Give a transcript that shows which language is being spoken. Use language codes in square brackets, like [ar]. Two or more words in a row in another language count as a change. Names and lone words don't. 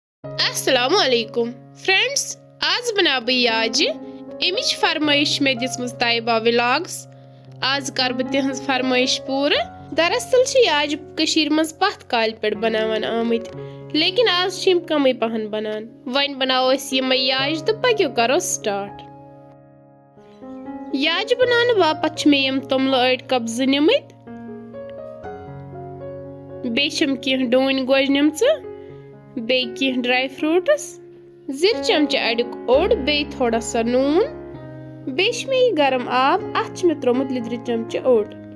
[ar] السلام عليكم [ks] फ्रेंड्स, आज बना बह याजि अमिच फरमाइश मे दिसमज ताइबा व्लॉग्स। आज कर बह तिहंज फरमाइश पूरा। दरअसल याज कशीर मज पथ काल पे बनावान आमत, लेकिन आज छिम कम पहन बनान। वन बनाओ यमे याज तो पक्यो करो स्टार्ट। याज बनाने बापत मे यम तोमल अड़ कप ज निमत, बेम कह डून गोज निमच, बे कह [en] dry fruits, [ks] जिर चमचे अड़ुक ओड़, बे थोड़ा सा नून, बे मे गरम आब, अत मे त्रोमुत लिद्र चमचे ओड़।